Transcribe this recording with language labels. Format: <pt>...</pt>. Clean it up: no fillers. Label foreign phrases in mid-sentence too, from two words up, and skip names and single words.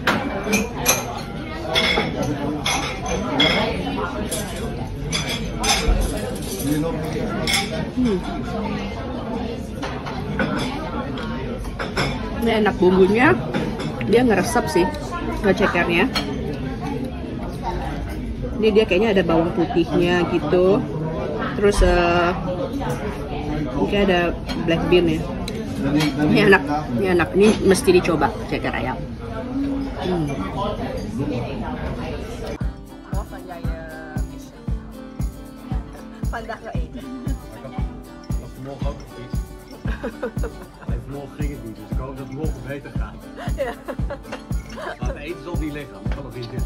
<id>Ini enak bumbunya, dia ngeresep sih cekernya. Ini dia kayaknya ada bawang putihnya gitu. Terus mungkin ada</id> <en>black bean</en> <id>ya. Ini enak, ini enak. Ini mesti dicoba ceker ayam.</id> <nl>Morgen ging het niet, dus ik hoop dat het morgen beter gaat. Ja. Maar het eten zal niet liggen, dat kan nog niet in.</nl>